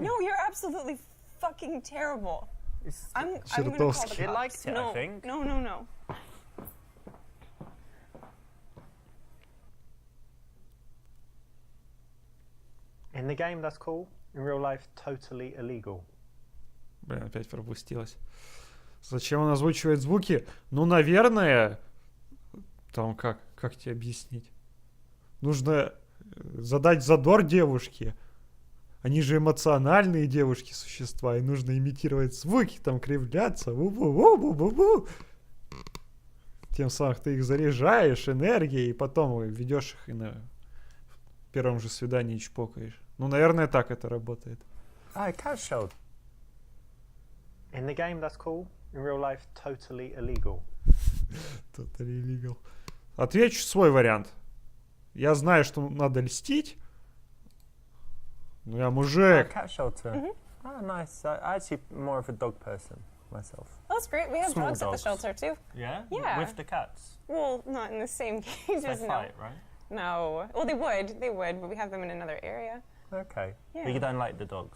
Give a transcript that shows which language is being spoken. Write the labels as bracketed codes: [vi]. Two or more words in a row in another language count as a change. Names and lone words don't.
[en] No, you're absolutely fucking terrible. It's, I'm going to call the cops. It liked it, no, I think. No. In the game, that's cool. In real life, totally illegal. [ru] Блин, опять пропустилось. Зачем он озвучивает звуки? Ну, наверное... Там как тебе объяснить? Нужно задать задор девушке. Они же эмоциональные девушки, существа. И нужно имитировать звуки, там кривляться. Бу-бу-бу-бу-бу-бу. Тем самым ты их заряжаешь энергией, и потом ведешь их и на первом же свидании чпокаешь. Ну, наверное, так это работает. [en] Oh, cat shelter. In the game, that's cool. In real life, totally illegal. Totally illegal. [ru] Отвечу свой вариант. Я знаю, что надо льстить. Но я мужик. [en] Cat shelter. Oh, nice. I'm actually more of a dog person myself. That's great. We have Small dogs at the dogs. shelter too. Yeah? Yeah. With the cats? Well, not in the same cages. They fight, right? No. Well, they would, but we have them in another area. Okay. Yeah. But you don't like the dogs?